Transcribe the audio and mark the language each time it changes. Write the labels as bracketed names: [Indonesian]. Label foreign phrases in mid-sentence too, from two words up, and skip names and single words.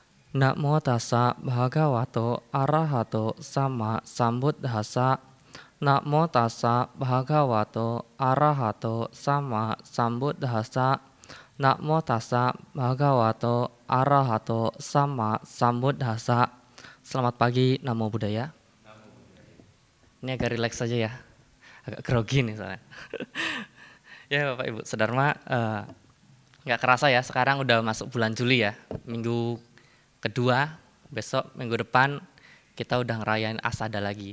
[Pali] Namo tassa bhagavato arahato sama sambuddhassa. Namo tassa bhagavato arahato sama sambuddhassa. Namo tassa bhagavato arahato sama sambuddhassa. [Indonesian] Selamat pagi, [Pali] namo buddhaya. [Indonesian] Ini agak rileks saja ya, agak grogi nih soalnya. Ya Bapak Ibu Sedharma, nggak kerasa ya sekarang udah masuk bulan Juli ya, minggu kedua, besok minggu depan kita udah ngerayain Asada lagi.